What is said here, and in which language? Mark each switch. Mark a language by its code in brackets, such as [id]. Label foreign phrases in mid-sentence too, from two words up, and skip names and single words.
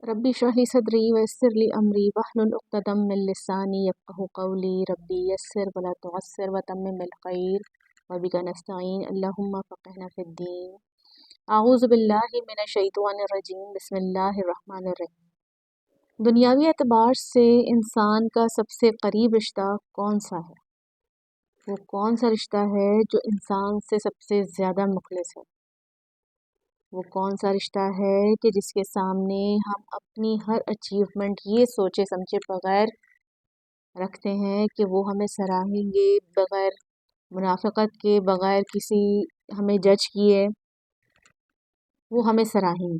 [ar] رب اشرح لي صدري ويسر لي أمري واحلل عقدة من لساني يفقهوا قولي رب يسر ولا تعسر وتمم بالخير وبك نستعين اللهم فقهنا في الدين. أعوذ بالله من الشيطان الرجيم بسم الله الرحمن الرحيم. [ur] دنیاوی اعتبار سے انسان کا سب سے قریب رشتہ کون سا ہے? وہ کون سا رشتہ ہے جو انسان سے سب سے زیادہ مخلص ہے? وہ کون سا رشتہ ہے کہ جس کے سامنے ہم اپنی ہر اچیومنٹ یہ سوچے سمجھے بغیر رکھتے ہیں کہ وہ ہمیں سراہیں گے، بغیر منافقت کے، بغیر کسی ہمیں جج کیے وہ ہمیں سراہیں گے.